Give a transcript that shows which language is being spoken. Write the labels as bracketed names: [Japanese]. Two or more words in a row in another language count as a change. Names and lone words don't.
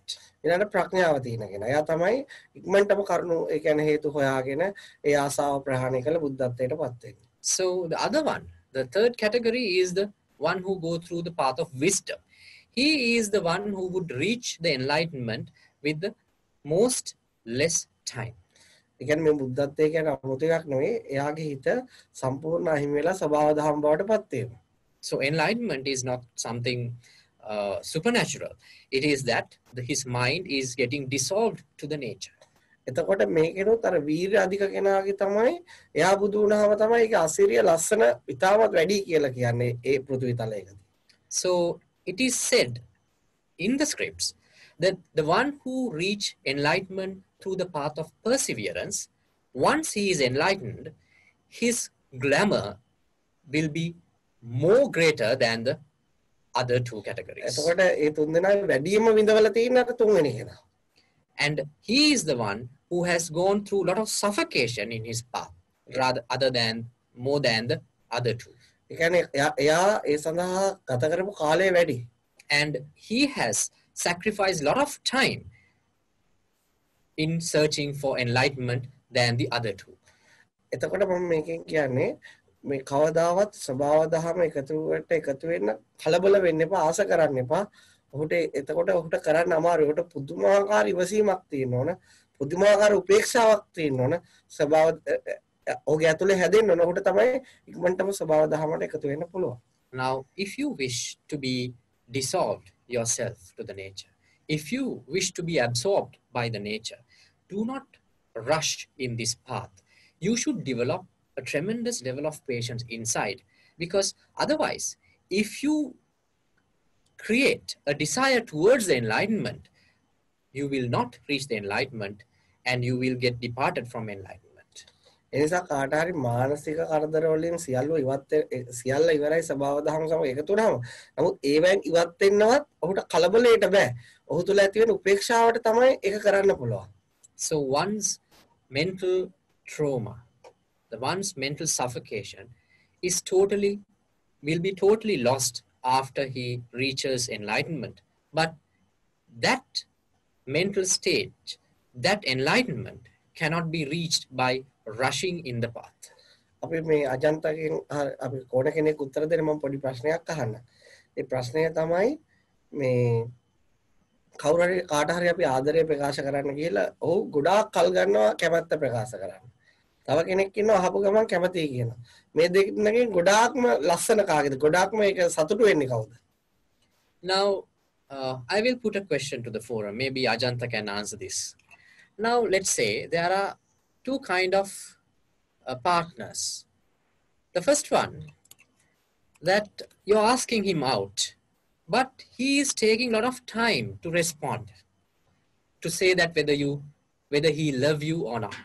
[Sinhala] ඊළඟට ප්‍රඥාව තියෙන කෙනා. එයා තමයි ඉක්මනටම කරුණු ඒ කියන්නේ හේතු හොයාගෙන ඒ ආසාව ප්‍රහාණය කළ බුද්ධත්වයටපත් වෙන්නේ. [English] So the other one, the third category, is the one who go through the path of wisdom. He is the one who would reach the enlightenment with the most less time. [Sinhala] ඒ කියන්නේ මේ බුද්ධත්වය කියන්නේ 아무ත එකක් නෙවෙයි. එයාගේ හිත සම්පූර්ණ අහිමි වෙලා ස්වභාව ධර්ම බවට පත් වීම. [English] So enlightenment is not something supernatural. It is that his mind is getting dissolved to the nature. [Sinhala] එතකොට මේකෙනුත් අර වීර්ය අධික කෙනාගේ තමයි එයා බුදු වුණාම තමයි ඒක අසිරිය ලස්සන ඉතාමත් වැඩි කියලා කියන්නේ ඒ පෘථිවි තලයේදී. [English] So it is said in the scripts that the one who reach enlightenment through the path of perseverance, once he is enlightened, his glamour will be more greater than the other two categories. [Sinhala] එතකොට ඒ තුන්දෙනා වැඩිම විඳවලා තියෙන අර තුන්වෙනි කෙනා. [English] And he is the one who has gone through a lot of suffocation in his path, rather other than more than the other two. [Sinhala] ඒ කියන්නේ එයා ඒ සඳහා ගත කරපු කාලය වැඩි. [English] And he has sacrificed a lot of time in searching for enlightenment than the other two. [Sinhala] එතකොට මම මේකෙන් කියන්නේ මේ කවදාවත් ස්වභාව දහම එකතු වෙන්න කලබල වෙන්න එපා, ආස කරන්න එපා. ඔහුට එතකොට ඔහුට කරන්න අමාරුයි. ඔහුට පුදුමාකාර ඉවසීමක් තියෙන්න ඕන. පුදුමාකාර උපේක්ෂාවක් තියෙන්න ඕන. ස්වභාව ඔහුගේ ඇතුලේ හැදෙන්න ඕන. ඔහුට තමයි ඉක්මනටම ස්වභාව දහමට එකතු වෙන්න පුළුවන්. [English] Now, if you wish to be dissolved yourself to the nature, if you wish to be absorbed by the nature, do not rush in this path. You should develop a tremendous level of patience inside, because otherwise, if you create a desire towards the enlightenment, you will not reach the enlightenment and you will get departed from enlightenment. [Sinhala] එනිසා කාට හරි මානසික කරදර වලින් සියල්ල ඉවරයි ස්වභාව දහම සමග එකතු වුණාම නමුත් ඒවෙන් ඉවත් වෙන්නවත් ඔහුට කලබලයට බෑ. ඔහු තුල ඇති වෙන උපේක්ෂාවට තමයි ඒක කරන්න පුළුවන්. [English] So one's mental trauma, one's mental suffocation will be totally lost after he reaches enlightenment. But that mental state, that enlightenment cannot be reached by rushing in the path. [Sinhala] අපි මේ අජන්තගෙන් අපි කොන කෙනෙක් උත්තර දෙන්න මම පොඩි ප්‍රශ්නයක් අහන්න. ඒ ප්‍රශ්නය තමයි මේ කවුරු හරි කාට හරි අපි ආදරය ප්‍රකාශ කරන්න කියලා ඔහු ගොඩාක් කල් ගන්නවා කැමැත්ත ප්‍රකාශ කරන්න. තව කෙනෙක් ඉන්නවා අහපු ගමන් කැමතියි කියනවා. මේ දෙකකින් ගොඩාක්ම ලස්සන කාගේද? ගොඩාක්ම ඒක සතුටු වෙන්නේ කවුද? [English] Now, I will put a question to the forum. Maybe Ajanta can answer this. Now, let's say there are two kind of partners. The first one, that you're asking him out, but he is taking a lot of time to respond, to say that whether he love you or not.